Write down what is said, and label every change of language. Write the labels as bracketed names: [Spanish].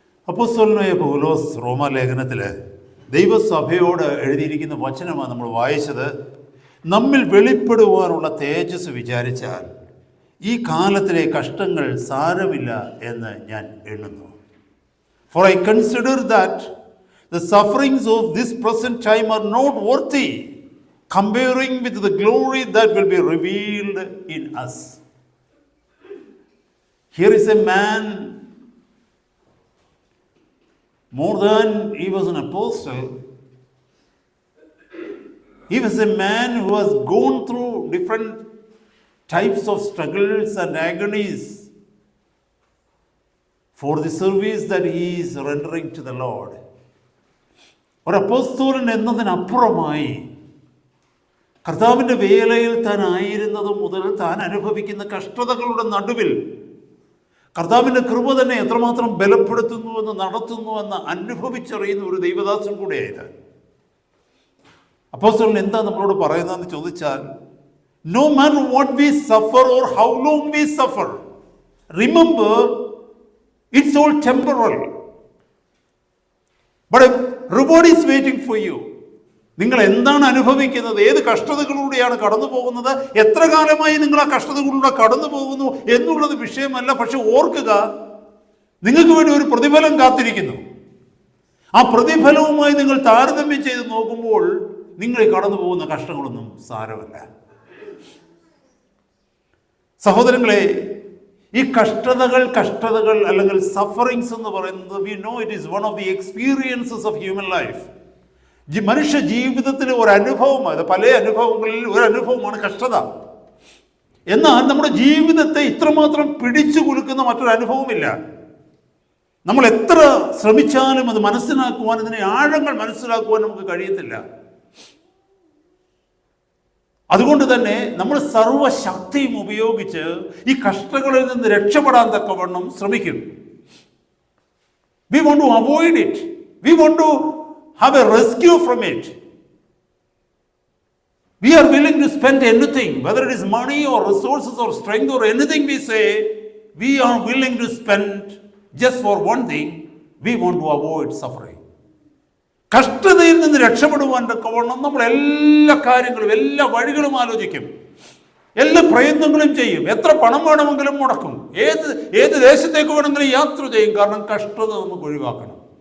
[Malayalam] അപ്പോസ്തലനായ പൗലോസ് റോമാലേഖനത്തിൽ ദൈവസഭയോട് എഴുതിയിരിക്കുന്ന വചനമാണ് നമ്മൾ വായിച്ചത്. നമ്മിൽ വെളിപ്പെടുവാനുള്ള തേജസ് വിചാരിച്ചാൽ ഈ കാലത്തിലെ കഷ്ടങ്ങൾ സാരമില്ല എന്ന് ഞാൻ എണ്ണുന്നു. [English] For I consider that the sufferings of this present time are not worthy comparing with the glory that will be revealed in us. Here is a man, more than he was an apostle, he was a man who has gone through different types of struggles and agonies for the service that he is rendering to the Lord. [Malayalam] ഒരു അപ്പോസ്തലൻ എന്നതിനപ്പുറമായി കർത്താവിൻ്റെ വേലയിൽ താൻ ആയിരുന്നത് മുതൽ താൻ അനുഭവിക്കുന്ന കഷ്ടതകളുടെ നടുവിൽ കർത്താവിൻ്റെ കൃപ തന്നെ എത്രമാത്രം ബലപ്പെടുത്തുന്നുവെന്ന് നടത്തുന്നുവെന്ന് അനുഭവിച്ചറിയുന്ന ഒരു ദൈവദാസൻ കൂടെയായത്. അപ്പോസ്തലൻ എന്താ നമ്മളോട് പറയുന്നതെന്ന് ചോദിച്ചാൽ, [English] no matter what we suffer or how long we suffer, remember it's all temporal, but a reward is waiting for you. [Malayalam] നിങ്ങൾ എന്താണ് അനുഭവിക്കുന്നത്, ഏത് കഷ്ടതകളിലൂടെയാണ് കടന്നു പോകുന്നത്, എത്ര കാലമായി നിങ്ങൾ ആ കഷ്ടതകളിലൂടെ കടന്നു പോകുന്നു എന്നുള്ളത് വിഷയമല്ല. പക്ഷെ ഓർക്കുക, നിങ്ങൾക്ക് വേണ്ടി ഒരു പ്രതിഫലം കാത്തിരിക്കുന്നു. ആ പ്രതിഫലവുമായി നിങ്ങൾ താരതമ്യം ചെയ്ത് നോക്കുമ്പോൾ നിങ്ങൾ ഈ കടന്നു പോകുന്ന കഷ്ടങ്ങളൊന്നും സാരമല്ല. സഹോദരങ്ങളെ, ഈ കഷ്ടതകൾ അല്ലെങ്കിൽ സഫറിങ്സ് എന്ന് പറയുന്നത് [English] We know it is one of the experiences of human life. [Malayalam] മനുഷ്യ ജീവിതത്തിലെ ഒരു അനുഭവമാണ്. പല അനുഭവങ്ങളിൽ ഒരു അനുഭവമാണ് കഷ്ടത. എന്നാൽ നമ്മുടെ ജീവിതത്തെ ഇത്രമാത്രം പിടിച്ചു കുലുക്കുന്ന മറ്റൊരു അനുഭവമില്ല. നമ്മൾ എത്ര ശ്രമിച്ചാലും അത് മനസ്സിലാക്കുവാൻ, ഇതിനെ ആഴങ്ങൾ മനസ്സിലാക്കുവാൻ നമുക്ക് കഴിയത്തില്ല. അതുകൊണ്ട് തന്നെ നമ്മൾ സർവശക്തിയും ഉപയോഗിച്ച് ഈ കഷ്ടങ്ങളിൽ നിന്ന് രക്ഷപ്പെടാൻ തക്കവണ്ണം ശ്രമിക്കും. [English] We want to avoid it. We want to have a rescue from it. We are willing to spend anything, whether it is money or resources or strength or anything we say, we are willing to spend just for one thing. We want to avoid suffering. [Malayalam] കഷ്ടതയിൽ നിന്ന് രക്ഷപ്പെടുവാൻ തക്കവണ്ണം നമ്മൾ എല്ലാ കാര്യങ്ങളും, എല്ലാ വഴികളും ആലോചിക്കും, എല്ലാ പ്രയത്നങ്ങളും ചെയ്യും. എത്ര പണം വേണമെങ്കിലും മുടക്കും, ഏത് ദേശത്തേക്ക് വേണമെങ്കിലും യാത്ര ചെയ്യും. കാരണം കഷ്ടത നമുക്ക് ഒഴിവാക്കണം.